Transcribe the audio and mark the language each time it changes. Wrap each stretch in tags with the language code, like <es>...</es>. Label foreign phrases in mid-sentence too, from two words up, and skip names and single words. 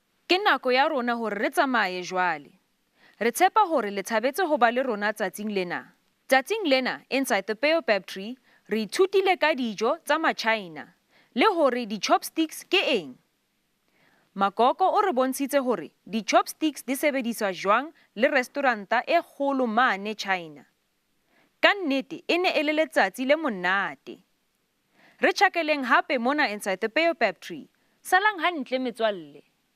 <st>Ke nako ya rona hore re tsamaye jwale. Re tshepa hore le thabetse ho ba le rona tsatsing lena. Tsatsing lena</st> <en>inside the Baobab tree</en> <st>re ithutile ka dijo tsa ma-China le hore di-chopsticks ke eng. Magogo o re bontshitse hore di-chopsticks di sebediswa jwang le restauranta e kgolo mane China. Ka nnete e ne e le letsatsi le monate. Re tjhakeleng hape mona</st> <en>inside the Baobab tree.</en> <st>Salang hantle metswalle.</st>